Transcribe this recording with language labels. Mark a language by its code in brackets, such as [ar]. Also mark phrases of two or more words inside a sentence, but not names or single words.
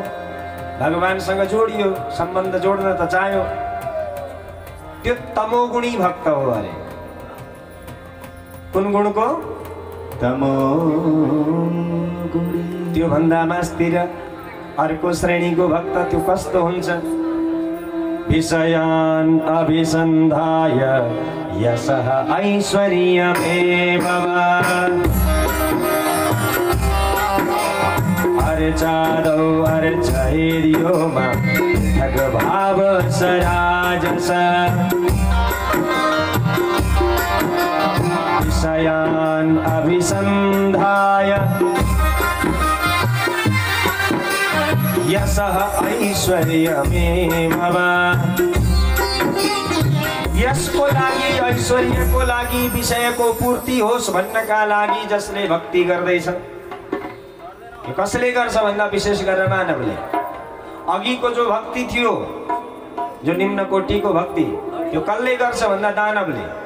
[ne] भगवानसँग जोडियो, सम्बन्ध जोड्न त चाह्यो, त्यो तमोगुणी भक्त हो अरे। कुन गुणको? तमोगुणी। त्यो भन्दा मास्तिर अर्को श्रेणीको भक्त त्यो कस्तो हुन्छ? [sa] विषयान् अभिसन्धाय यशः ऐश्वर्यमेव वा अर्चादौ अर्चैर्यो मा भगभाव सराजस। विषयान् अभिसन्धाय यशः ऐश्वर्यमेव वा। [ne] यसको लागि, ऐश्वर्यको लागि, विषयको पूर्ति होस् भन्नका लागि जसले भक्ति गर्दैछ, कसले गर्छ भन्दा विशेष गरेर मानवले। अघिको जो भक्ति थियो, जो निम्न कोटिको भक्ति, त्यो कसले गर्छ भन्दा दानवले।